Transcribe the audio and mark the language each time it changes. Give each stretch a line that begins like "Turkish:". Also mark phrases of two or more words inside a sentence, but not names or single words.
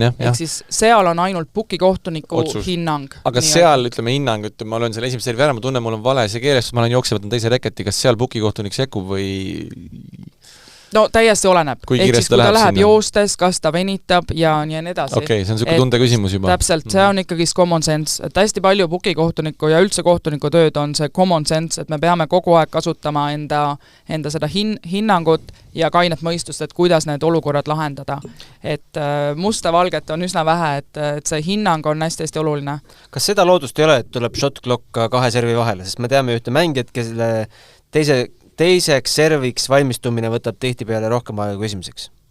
Estonian: Ehk siis seal on ainult pukikohtuniku hinnang. Aga seal, ütleme, hinnang, ma löön selle esimese servi ära, ma tunnen, mul on vale see keeles, ma olen jookse võtnud teise reketi, kas seal pukikohtunik sekkub või... No täiesti oleneb. Ehk siis kui ta läheb joostes, kas ta venitab ja nii edasi. Okei, see on selline tunde küsimus juba. Täpselt, see on ikkagist
English: common sense.
Estonian: Et hästi palju pukikohtuniku ja üldse kohtuniku tööd on see
English: common sense,
Estonian: et me peame kogu aeg kasutama enda seda hinnangut ja kainet mõistust, et kuidas need olukorrad lahendada. Et musta valget on üsna vähe, et see hinnang on hästi oluline. Kas seda loodust ei ole, et tuleb
English: shot clock
Estonian: kahe servi vahele, sest me teame ühte mängijat, kelle teiseks serviks valmistumine võtab tihtipeale rohkem aega kui esimeseks?